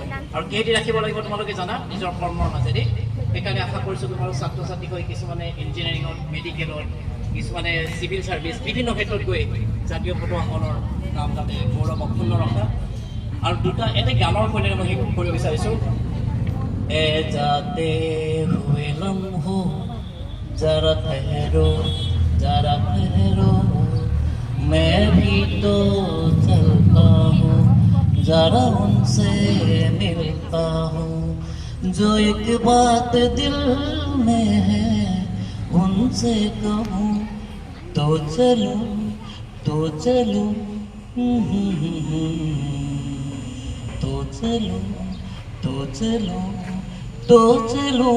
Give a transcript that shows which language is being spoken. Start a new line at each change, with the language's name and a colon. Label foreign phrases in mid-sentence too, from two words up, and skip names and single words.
Assamese: আৰু কেইদি ৰাখিব লাগিব তোমালোকে জানা, নিজৰ কৰ্মৰ মাজেদি। সেইকাৰণে আশা কৰিছোঁ তোমালোক ছাত্ৰ ছাত্ৰী হৈ কিছুমানে ইঞ্জিনিয়াৰিঙত, মেডিকেলত, কিছুমানে চিভিল ছাৰ্ভিচ, বিভিন্ন ক্ষেত্ৰত গৈ জাতীয় পতাকাখনৰ নাম যাতে গৌৰৱ অক্ষুণ্ণ ৰখা। আৰু এটা গানৰ সৈতে মই সেই কৰিব বিচাৰিছোঁ।
Hindi: ये जाते हुए लम्हों ज़रा ठहरो मैं भी तो चलता हूँ, जरा उनसे मिलता हूँ, जो एक बात दिल में है उनसे कहूँ, तो चलूँ तो चलूँ तो चलूँ तो चलूँ तो चलूँ।